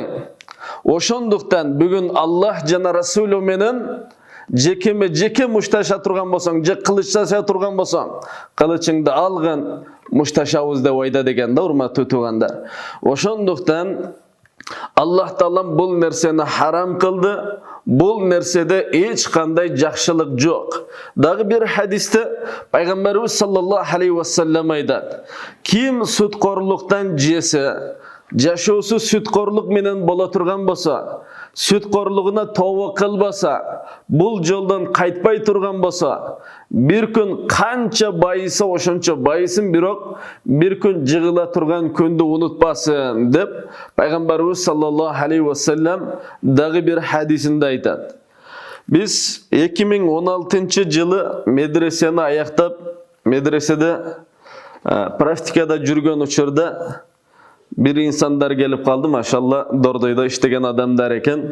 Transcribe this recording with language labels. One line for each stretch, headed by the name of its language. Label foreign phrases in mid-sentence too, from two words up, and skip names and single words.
Kyrgyz: Ошондуктан бүгүн Аллах жана Расулу менен жеке мушташа турган болсоң, же кылычташа турган болсоң, кылычыңды алгын, мушташабыз деп айтат экен да, урматтуу туугандар. Ошондуктан Аллах Таала бул нерсени харам кылды. Бул нерседе эч кандай жакшылык жок. Дагы бир хадисте Пайгамбарыбыз
Arabic: صلى الله عليه وسلم
Kyrgyz: айтат: ким сүткорлуктан жесе, жашоосу сүткорлук менен боло турган болсо, сүткорлугуна тобо кылбаса, бул жолдон кайтпай турган болсо, бир күн канча байыса ошончо байысын, бирок бир күн жыгыла турган күндү унутпасын деп Пайгамбарыбыз
Arabic: صلى الله عليه وسلم
Kyrgyz: дагы бир хадисинде айтат. Биз 2016 жылы медресени аяктап, медреседе практикада жүргөн учурда бир инсандар келип калды, машалла, дордойдо иштеген адамдар экен.